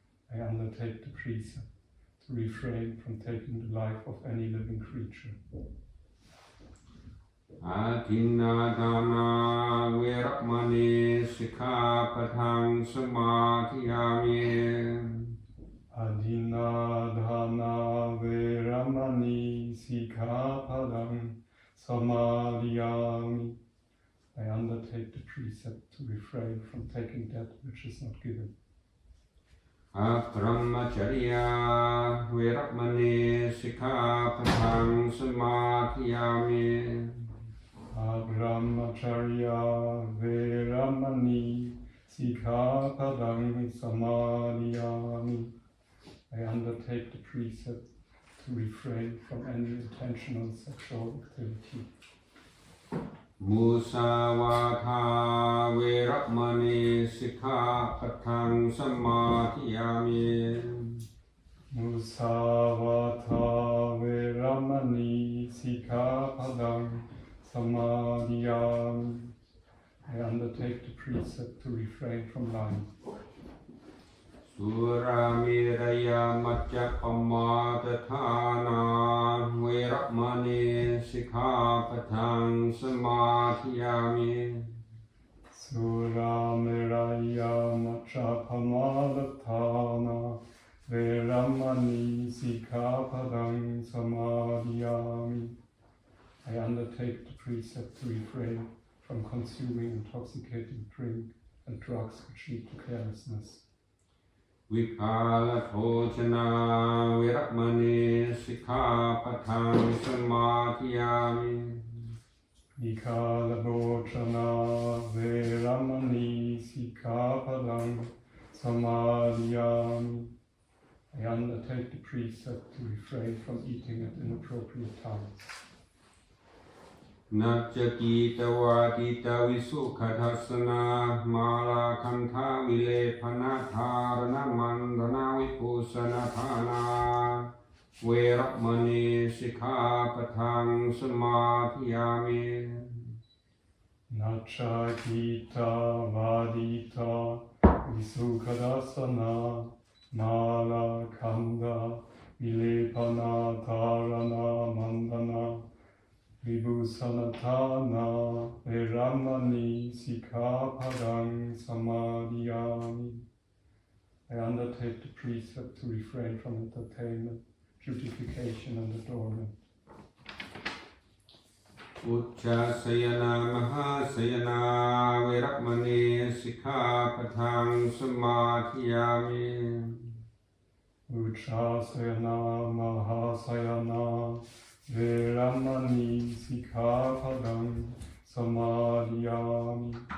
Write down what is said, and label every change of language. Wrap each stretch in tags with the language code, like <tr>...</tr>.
<en>I undertake the precept to refrain from taking the life of any living creature.</en> <pi>อาทินนาทานาเวรมณีสิกขาปะทังสมาธิยามิ Adina dhana veramani sikhapadam samadhiyami.</pi> <en>I undertake the precept to refrain from taking that which is not given.</en> <pi>อะพรหมจริยาเวรมณีสิกขาปะทังสมาธิยามิ Brahmacharya veramani sikhapadam samadhiyami.</pi> <en>I undertake the precept to refrain from any intentional sexual activity.</en> <pi>มุสาวาทาเวรมณีสิกขาปะทังสมาธิยามิ Musavata veramani sikhapadam samadhiyami.</pi> <en>I undertake the precept to refrain from lying.</en> <pi>สุรามิรยามัจจปมาตทานาเวรมณีสิกขาปะทังสมาธิยามิ Sura meraya machapamadhatana veramani sikhapadam samadhiyami.</pi> <en>I undertake the precept to refrain from consuming intoxicating drink and drugs which lead to carelessness.</en> <pi>วิคาลโภชนาเวรมณีสิกขาปะทังสมาธิยามิ Vikala Bhochana Veramani Sikhapadam Samadhiyami.</pi> <en>I undertake the precept to refrain from eating at inappropriate times.</en> <pi>นัจจกีตวาติตวิสุขทัสสนามาลาคันธาวิเลพนาธารณมันธนาวิปุสนาธานาเวรมณีสิกขาปะทังสมาธิยามิ Nacha Gita Vadita Visukhadasana Mala Kanda Vilepana Dharana Mandana Vibhusanatana Veramani Sikhapadam Samadhiyami.</pi> <en>I undertake the precept to refrain from entertainment, beautification and adornment.</en> <pi>อุจจาสยนามหาสยนาเวรมณีสิกขาปะทังสมาธิยามิ Uchasayana Mahasayana Veramani Sikhapadam Samadhiyami.</pi>